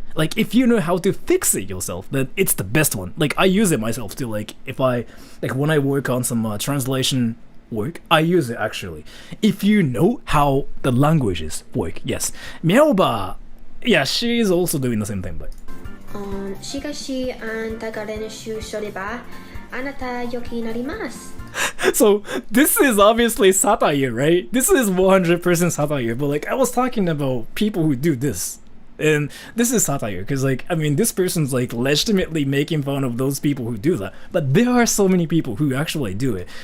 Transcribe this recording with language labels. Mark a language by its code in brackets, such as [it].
[en] Like if you know how to fix it yourself, then it's the best one. Like I use it myself too. Like if I like when I work on some translation work, I use it actually. If you know how the languages work, yes. Miaoba, yeah, she is also doing the same thing, but [ja] しかしあんたが練習すればあなた良きになります。 [en] so this is obviously satire, right? This is 100% satire, but like I was talking about people who do this. And this is satire because like I mean this person's like legitimately making fun of those people who do that, but there are so many people who actually do it.